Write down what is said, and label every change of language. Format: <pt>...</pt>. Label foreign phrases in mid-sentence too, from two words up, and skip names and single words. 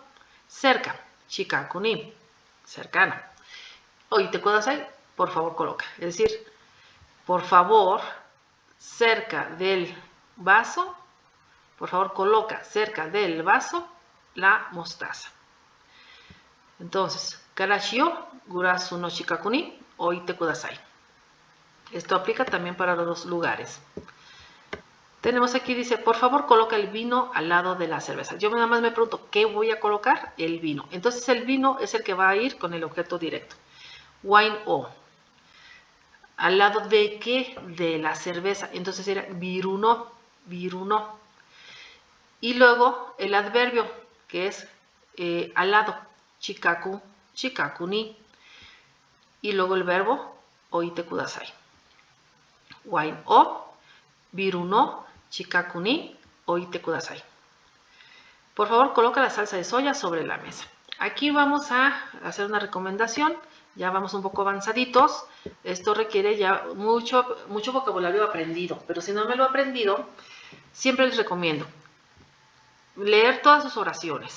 <es>Cerca,</es> <ja>近くに,</ja> <es>cercana.</es> <ja>置いてください,</ja> <es>por favor coloca. Es decir, por favor, cerca del vaso, por favor coloca cerca del vaso la mostaza. Entonces,</es> <ja>からしをグラスの近くに置いてください.</ja> <es>Esto aplica también para los dos lugares. Tenemos aquí, dice, por favor coloca el vino al lado de la cerveza. Yo nada más me pregunto, ¿qué voy a colocar? El vino. Entonces el vino es el que va a ir con el objeto directo.</es> <ja>ワインを.</ja> <es>¿Al lado de qué? De la cerveza. Entonces era</es> <ja>ビールの、ビールの.</ja> <es>Y luego el adverbio, que es al lado.</es> <ja>近く、近くに.</ja> <es>Y luego el verbo,</es> <ja>置いてください. ワインを、ビールの、近くに置いてください.</ja> <es>Por favor, coloca la salsa de soya sobre la mesa. Aquí vamos a hacer una recomendación. Ya vamos un poco avanzaditos. Esto requiere ya mucho vocabulario aprendido. Pero si no me lo he aprendido, siempre les recomiendo leer todas sus oraciones.</es>